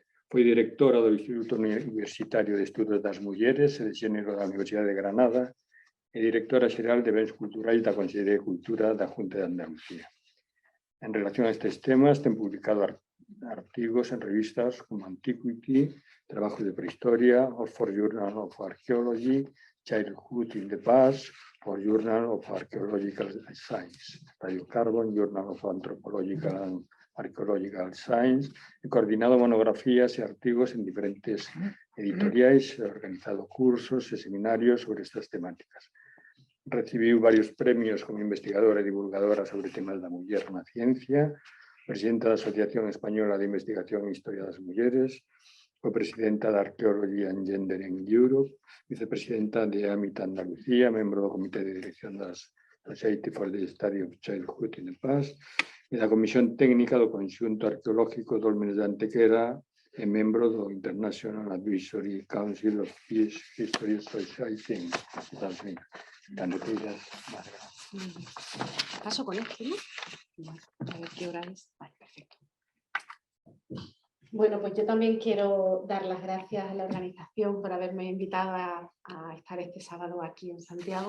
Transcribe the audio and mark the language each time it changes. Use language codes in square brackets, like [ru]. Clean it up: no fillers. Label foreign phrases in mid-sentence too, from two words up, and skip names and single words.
[gl] Foi directora do Instituto Universitario de Estudos das Mulleres e de Xénero da Universidade de Granada e directora xeral de Bens Culturais da Consellería de Cultura da Xunta de Andalucía. En relación a estes temas, ten publicado artigos en revistas como Antiquity, Trabajos de Prehistoria, Oxford Journal of Archaeology, Childhood in the Past, o Journal of Archaeological Science, Radiocarbon, Journal of Anthropological and Archaeological Science, [es] he coordinado monografías y [gl] artigos en diferentes editoriais, [es] he organizado cursos y seminarios sobre estas temáticas. [gl] Recibiu varios premios como investigadora e divulgadora sobre temas da muller na ciencia, presidenta da Asociación Española de Investigación e Historia das Mulleres, copresidenta da Archaeology and Gender in Europe, vicepresidenta de AMIT Andalucía, membro do Comité de Dirección das Society for the Study of Childhood in the Past, e da Comisión Técnica do Conxunto Arqueológico Dólmenes de Antequera e membro do International Advisory Council of Peace History Society en Estados Unidos. [es] Paso con esto, ¿no? Vale, a ver qué hora es. Vale, perfecto. Bueno, pues yo también quiero dar las gracias a la organización por haberme invitado a estar este sábado aquí en Santiago.